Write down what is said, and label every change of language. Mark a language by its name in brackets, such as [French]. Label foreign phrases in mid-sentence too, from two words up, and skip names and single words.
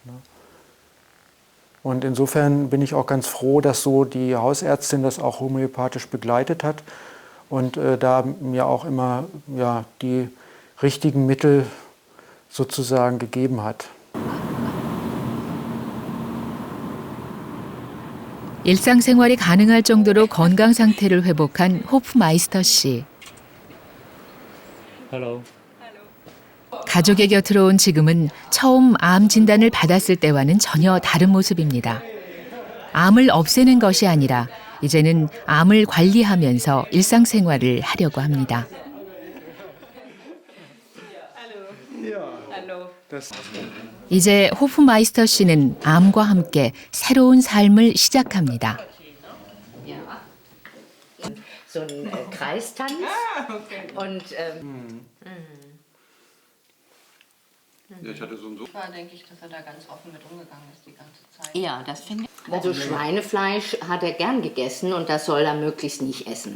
[German] Und insofern bin ich auch ganz froh, dass so die Hausärztin das auch homöopathisch begleitet hat und da mir auch immer die richtigen Mittel sozusagen gegeben hat. [Korean] 일상생활이 가능할 정도로 건강 상태를 회복한 호프마이스터 씨. [English] Hello. [Korean] 가족의 곁으로 온 지금은 처음 암 진단을 받았을 때와는 전혀 다른 모습입니다. 암을 없애는 것이 아니라 이제는 암을 관리하면서 일상생활을 하려고 합니다. 이제 호프마이스터 씨는 암과 함께 새로운 삶을 시작합니다. [German] So ein Kreistanz und Da denke ich, dass er da ganz offen mit umgegangen ist die ganze Zeit. ja, das finde ich. Also Schweinefleisch hat er gern gegessen und das soll er möglichst nicht essen.